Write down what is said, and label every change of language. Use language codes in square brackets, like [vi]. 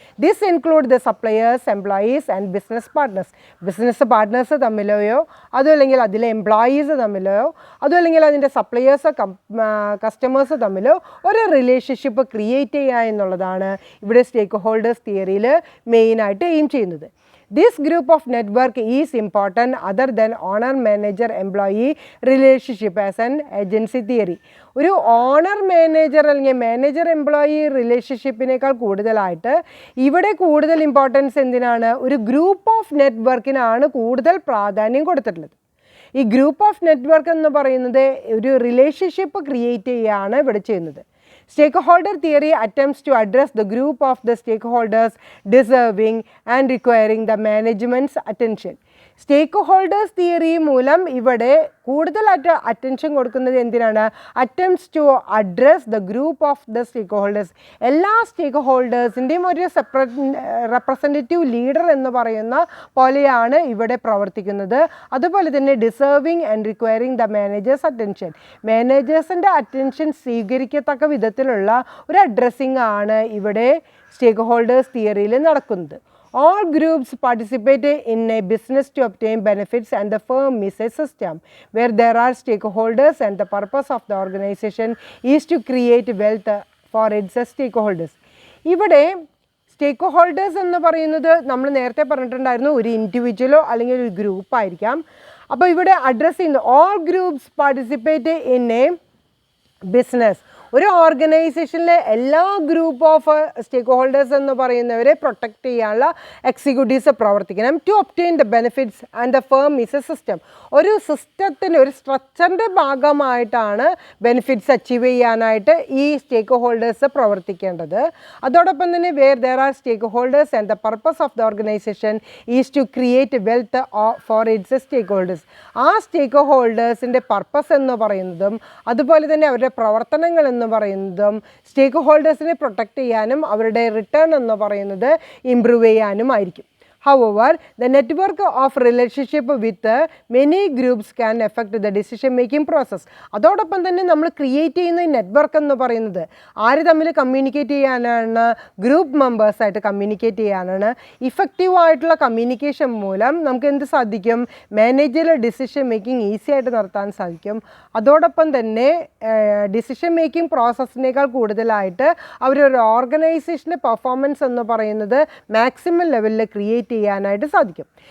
[en] This include the suppliers, employees and business partners. [ml] Business partners തമ്മിലെയോ അതോ അല്ലെങ്കിൽ അതിലെ employees തമ്മിലോ അതോ അല്ലെങ്കിൽ അതിൻ്റെ സപ്ലയേഴ്സോ കസ്റ്റമേഴ്സ് തമ്മിലോ ഒരു റിലേഷൻഷിപ്പ് ക്രിയേറ്റ് ചെയ്യുക എന്നുള്ളതാണ് ഇവിടെ സ്റ്റേക്ക് ഹോൾഡേഴ്സ് തിയറിയിൽ മെയിനായിട്ട് എയിം ചെയ്യുന്നത്. [en] This group of network is important other than owner manager employee relationship as an agency theory. [ml] ഒരു ഓണർ മാനേജർ അല്ലെങ്കിൽ മാനേജർ എംപ്ലോയി റിലേഷൻഷിപ്പിനേക്കാൾ കൂടുതലായിട്ട് ഇവിടെ കൂടുതൽ ഇമ്പോർട്ടൻസ് എന്തിനാണ്? ഒരു ഗ്രൂപ്പ് ഓഫ് നെറ്റ്വർക്കിനാണ് കൂടുതൽ പ്രാധാന്യം കൊടുത്തിട്ടുള്ളത്. ഈ ഗ്രൂപ്പ് ഓഫ് നെറ്റ്വർക്ക് എന്ന് പറയുന്നത് ഒരു റിലേഷൻഷിപ്പ് ക്രിയേറ്റ് ചെയ്യുകയാണ് ഇവിടെ ചെയ്യുന്നത്. [en] Stakeholder theory attempts to address the group of the stakeholders deserving and requiring the management's attention. [ml] Stake holders theory മൂലം ഇവിടെ കൂടുതലായിട്ട് അറ്റൻഷൻ കൊടുക്കുന്നത് എന്തിനാണ്? [en] Attempts to address the group of the stakeholders. [ml] എല്ലാ സ്റ്റേക്ക് ഹോൾഡേഴ്സിൻ്റെയും ഒരു റെപ്രസെൻറ്റേറ്റീവ് ലീഡർ എന്ന് പറയുന്ന പോലെയാണ് ഇവിടെ പ്രവർത്തിക്കുന്നത്. അതുപോലെ തന്നെ [en] Deserving and requiring the managers attention. [ml] മാനേജേഴ്സിൻ്റെ attention സ്വീകരിക്കത്തക്ക വിധത്തിലുള്ള ഒരു അഡ്രസ്സിങ് ആണ് ഇവിടെ സ്റ്റേക്ക് ഹോൾഡേഴ്സ് തിയറിയിൽ നടക്കുന്നത്. [en] All groups participate in a business to obtain benefits and the firm is a system where there are stakeholders and the purpose of the organization is to create wealth for its stakeholders. [ml] ഇവിടെ സ്റ്റേക്ക് holders എന്ന് പറയുന്നത് നമ്മൾ നേരത്തെ പറഞ്ഞിട്ടുണ്ടായിരുന്നു ഒരു ഇൻഡിവിജ്വലോ അല്ലെങ്കിൽ ഒരു ഗ്രൂപ്പായിരിക്കാം. അപ്പോൾ ഇവിടെ [en] address [ml] ചെയ്യുന്ന [en] All groups participate in a business. [ml] ഒരു ഓർഗനൈസേഷനിലെ എല്ലാ ഗ്രൂപ്പ് ഓഫ് സ്റ്റേക്ക് ഹോൾഡേഴ്സ് എന്ന് പറയുന്നവരെ പ്രൊട്ടക്റ്റ് ചെയ്യാനുള്ള എക്സിക്യൂട്ടീവ്സ് പ്രവർത്തിക്കണം [en] To obtain the benefits and the firm is a system. [ml] ഒരു സിസ്റ്റത്തിന് ഒരു സ്ട്രക്ചറിൻ്റെ ഭാഗമായിട്ടാണ് ബെനിഫിറ്റ്സ് അച്ചീവ് ചെയ്യാനായിട്ട് ഈ സ്റ്റേക്ക് ഹോൾഡേഴ്സ് പ്രവർത്തിക്കേണ്ടത്. അതോടൊപ്പം തന്നെ [en] There are stakeholders and the purpose of the organisation is to create wealth for its stakeholders. [ml] ആ സ്റ്റേക്ക് ഹോൾഡേഴ്സിൻ്റെ പർപ്പസ് എന്ന് പറയുന്നതും അതുപോലെ തന്നെ അവരുടെ പ്രവർത്തനങ്ങൾ എന്ന് പറയുന്നതും സ്റ്റേക്ക് ഹോൾഡേഴ്സിനെ പ്രൊട്ടക്റ്റ് ചെയ്യാനും അവരുടെ റിട്ടേൺ എന്ന് പറയുന്നത് ഇംപ്രൂവ് ചെയ്യാനും ആയിരിക്കും. [en] However, the network of relationship with many groups can affect the decision making process. [ml] അതോടൊപ്പം തന്നെ നമ്മൾ ക്രിയേറ്റ് ചെയ്യുന്ന നെറ്റ്വർക്ക് എന്ന് പറയുന്നത് ആര് തമ്മിൽ കമ്മ്യൂണിക്കേറ്റ് ചെയ്യാനാണ്? ഗ്രൂപ്പ് മെമ്പേഴ്സായിട്ട് കമ്മ്യൂണിക്കേറ്റ് ചെയ്യാനാണ്. ഇഫക്റ്റീവായിട്ടുള്ള കമ്മ്യൂണിക്കേഷൻ മൂലം നമുക്ക് എന്ത് സാധിക്കും? മാനേജറിയൽ ഡിസിഷൻ മേക്കിംഗ് ഈസി ആയിട്ട് നടത്താൻ സാധിക്കും. അതോടൊപ്പം തന്നെ ഡിസിഷൻ മേക്കിംഗ് പ്രോസസ്സിനേക്കാൾ കൂടുതലായിട്ട് അവരൊരു ഓർഗനൈസേഷൻ്റെ പെർഫോമൻസ് എന്ന് പറയുന്നത് മാക്സിമം ലെവലിൽ ക്രിയേറ്റ് ചെയ്യാനായിട്ട് സാധിക്കും.